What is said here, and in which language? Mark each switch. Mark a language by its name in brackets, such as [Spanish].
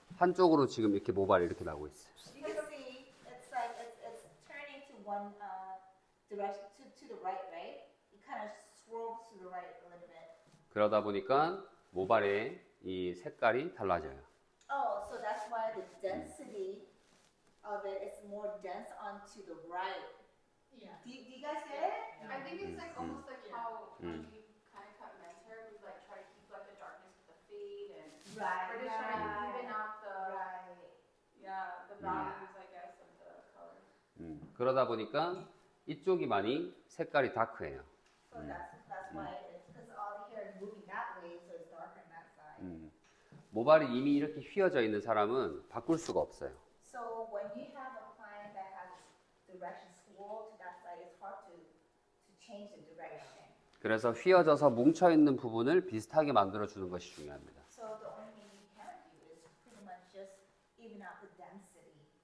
[Korean] 한쪽으로 지금 이렇게 모발이 이렇게 나오고 있어요. [English] you can see it's like it's turning to one direction to the right? It kind of swirls to the right a little bit. [Korean] 그러다 보니까 모발의 이 색깔이 달라져요. [English] Oh, so that's why the density of it is more dense onto the right. Yeah. Do you guys get it? I think it's like almost like Yeah. how when Mm. we kind of cut men's hair, we like try to keep like the darkness with the fade, and Right. we're just trying to even out the Right. the values, I guess, of the color. [Korean] 그러다 보니까 이쪽이 많이 색깔이 다크해요. [English] So that's why it's because all the hair is moving that way, so it's darker on that side. [Korean] 모발이 이미 이렇게 휘어져 있는 사람은 바꿀 수가 없어요. [English] So when you have a client that has direction swirl to that side, it's hard to change the direction. [Korean] 그래서 휘어져서 뭉쳐 있는 부분을 비슷하게 만들어 주는 것이 중요합니다. [English] So the only thing you can do is pretty much just even out the density,